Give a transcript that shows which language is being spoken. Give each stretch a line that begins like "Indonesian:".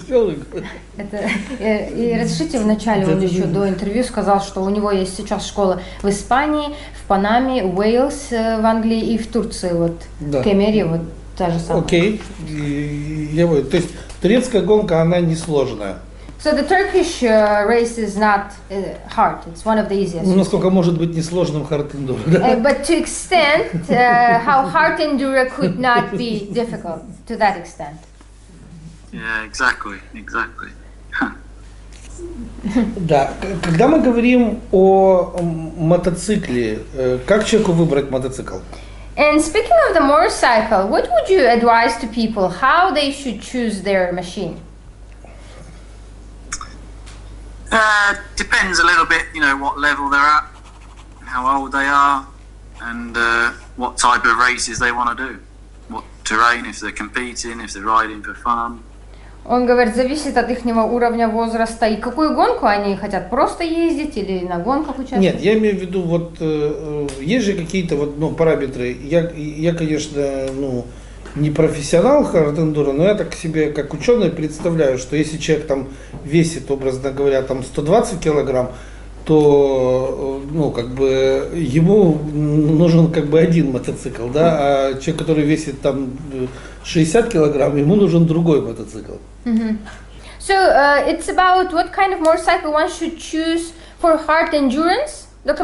Russian: И разрешите, вначале он еще до интервью сказал, что у него есть сейчас школа в Испании, в Панаме, Уэльс в Англии и в Турции, вот в Кемере, вот та же самая. Окей, то есть турецкая гонка, она несложная.
English: So the Turkish race is not hard. It's one of the easiest.
Russian: Ну, насколько может быть несложным hard enduro, да?
English: But to extent how hard enduro could not be difficult to that extent. Yeah, exactly.
Russian: Да, когда мы говорим о мотоцикле, как человеку выбрать мотоцикл?
English: And speaking of the motorcycle, what would you advise to people how they should choose their machine? Depends a little bit, what level they're at, how old they are, and what type of races they want to do. What terrain, if they're competing, if they're riding for fun.
Russian: Он говорит, зависит от их уровня возраста и какую гонку они хотят, просто ездить или на гонках участвовать? Нет, я имею в виду, вот есть же какие-то параметры. Я, конечно, не профессионал hard enduro, но я так себе как ученый представляю, что если человек там весит, образно говоря, там 120 килограмм, то ему нужен один мотоцикл, да, а человек, который весит там 60 килограмм, ему нужен другой мотоцикл.
English: So it's about what kind of motorcycle one should choose for hard endurance. Dr.